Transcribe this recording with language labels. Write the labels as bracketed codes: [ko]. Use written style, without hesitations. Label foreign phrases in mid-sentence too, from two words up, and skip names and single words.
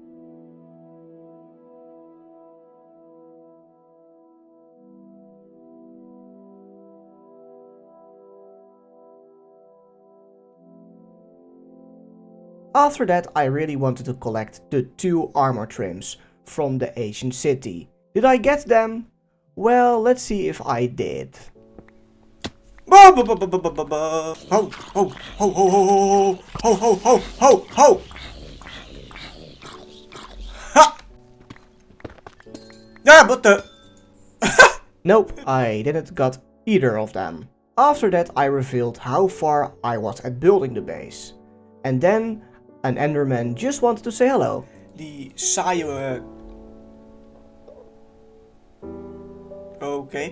[en] After that I really wanted to collect the 2 armor trims from the ancient city. Did I get them? Well, let's see if I did. Ho, ho, ho, ho, ho, ho, ho, ho, ho, ho. Ha! Yeah, but the... Nope, I didn't got either of them. After that I revealed how far I was at building the base. And then an enderman just wanted to say hello. [af] Die saaie... [en] Okay.